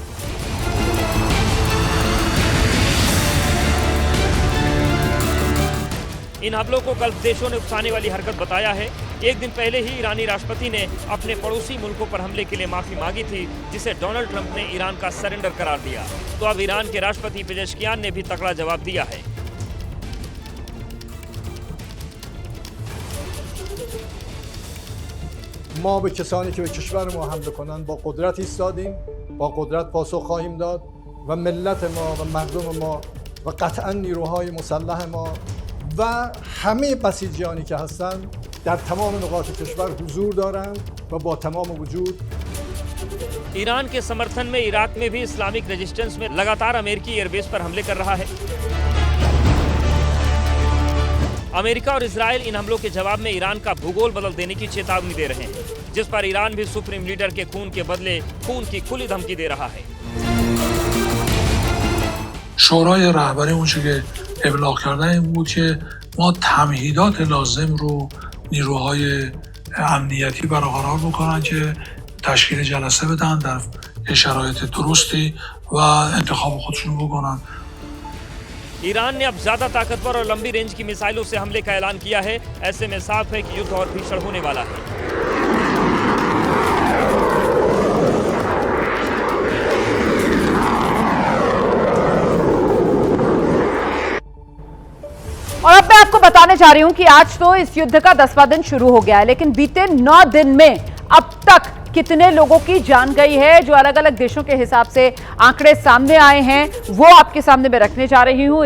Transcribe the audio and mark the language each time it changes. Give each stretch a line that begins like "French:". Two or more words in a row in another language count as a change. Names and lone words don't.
Hindi: इन हमलों को गल्फ देशों ने उकसाने वाली हरकत बताया है। एक दिन पहले ही ईरानी राष्ट्रपति ने अपने पड़ोसी मुल्कों पर हमले के लिए माफी मांगी थी, जिसे डोनाल्ड ट्रंप ने ईरान का सरेंडर करार दिया। तो अब ईरान के राष्ट्रपति पेजेश्कियान ने भी तगड़ा जवाब दिया है।
Persian: ما به کسانی که به کشور ما حمله کنند با قدرت ایستادیم، با قدرت پاسخ خواهیم داد و ملت ما و مردم ما و قطعا نیروهای مسلح ما و همه بسیجیانی که هستند در تمام نقاط کشور حضور دارند و با تمام وجود
Hindi: ईरान के समर्थन में इराक में भी
English: Islamic resistance
Hindi: में लगातार अमेरिकी एयरबेस पर हमले कर रहा है। अमेरिका और इजरायल इन हमलों के जवाब में ईरान का भूगोल बदल देने की चेतावनी दे रहे हैं, जिस पर ईरान भी
English: supreme leader
Hindi: के खून के बदले खून की खुली धमकी दे रहा है।
Persian: شورای رهبری اونچه که ابلاغ کردن این بود که ما تمهیدات لازم رو نیروهای امنیتی برقرار بکنن که تشکیل جلسه بدن در شرایط درستی و انتخاب خودشون بکنن.
Hindi: ईरान ने अब ज्यादा ताकतवर और लंबी रेंज की मिसाइलों से हमले का ऐलान किया है। ऐसे में साफ है कि युद्ध और भीषण होने वाला है। और अब मैं आपको बताने जा रही हूं कि आज तो इस युद्ध का 10वां दिन शुरू हो गया है, लेकिन बीते 9 दिन में अब तक कितने लोगों की जान गई है, जो अलग अलग देशों के हिसाब से आंकड़े सामने आए हैं, वो आपके सामने मैं रखने जा रही हूं।